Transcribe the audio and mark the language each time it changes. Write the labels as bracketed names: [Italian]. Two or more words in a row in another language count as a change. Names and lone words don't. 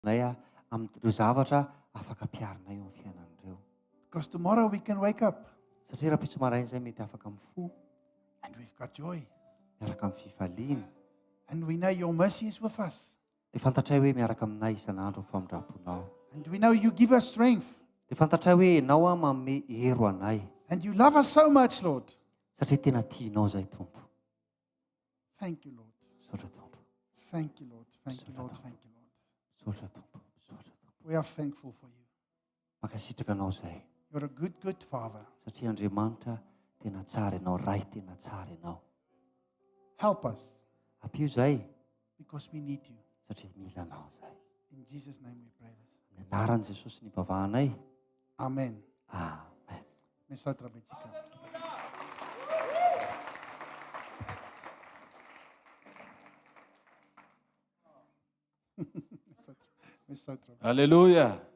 [Malagasy] nay amin'ireo zavatra afaka piarina eo amin'ny fiainan'ireo. [English] Because tomorrow we can wake up [Malagasy] Satria raha pitso maraina izay mety afaka mifo, [English] and we've got joy. [Malagasy] miaraka amin'ny fifaliana. [English] And we know your mercy is with us. [Malagasy] Dia fantatray hoe miaraka aminay isan'andro ny famindraponao. [English] And we know you give us strength. [Malagasy] Dia fantatray hoe ianao manome hero anay. [English] And you love us so much, Lord. [Malagasy] Satria tena tianao izay Tompo. [English] Thank you, Lord. [Malagasy] Sotra Tompo. [English] Thank you, Lord. Thank you, Lord. Thank you, Lord. [Malagasy] Sotra Tompo. Sotra Tompo. [English] We are thankful for you. [Malagasy] Mankasitraka anao izay. [English] You're a good, good Father. [Malagasy] Satria Andriamanitra tena tsara ianao, ray tena tsara ianao. [English] Help us [Malagasy] Ampio izay [English] because we need you. [Malagasy] satria mila anao izay. [English] In Jesus' name we pray this. [Malagasy] Ny anaran'i Jesosy ny ivavahanay. Amen. Amen. Nitsetra betsika. Nitsetra. Alleluia.